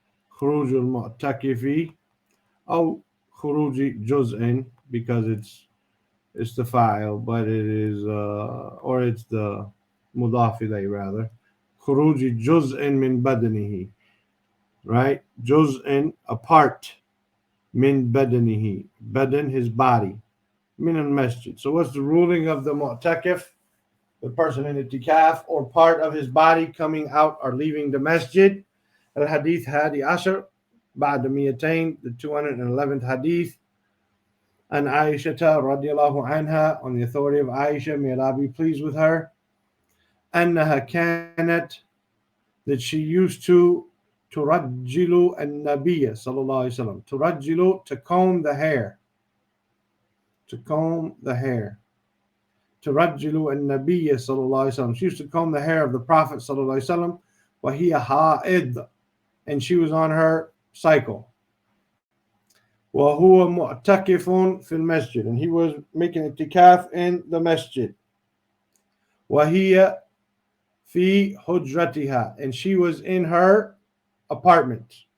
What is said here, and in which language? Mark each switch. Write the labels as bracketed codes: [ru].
[ar] خروج المعتكف أو خروج جزء, [en] because it's the fa'il, but it is or it's the mudaf ilay rather. [ar] خروج جزء من بدنه, right? [en] جزء, a part, min badanihi, badan, his body, min al masjid. So what's the ruling of the mu'takif, the person in itikaf, or part of his body coming out or leaving the masjid? Al Hadith Hadi Ashar بعد 200, the 211th Hadith. And Aisha radiallahu anha, on the authority of Aisha, may Allah be pleased with her, [ar] أنها كانت, [en] that she used to [ar] ترجل النبي صلى الله عليه وسلم. [en] ترجل, to comb the hair. To comb the hair. [ar] ترجل النبي صلى الله عليه وسلم. [en] She used to comb the hair of the Prophet [ar] صلى الله عليه وسلم. وهي حائض, [en] and she was on her cycle. [ar] وهو معتكف في المسجد, [en] and he was making itikaf in the masjid. [ar] وهي في حجرتها, [en] and she was in her apartment.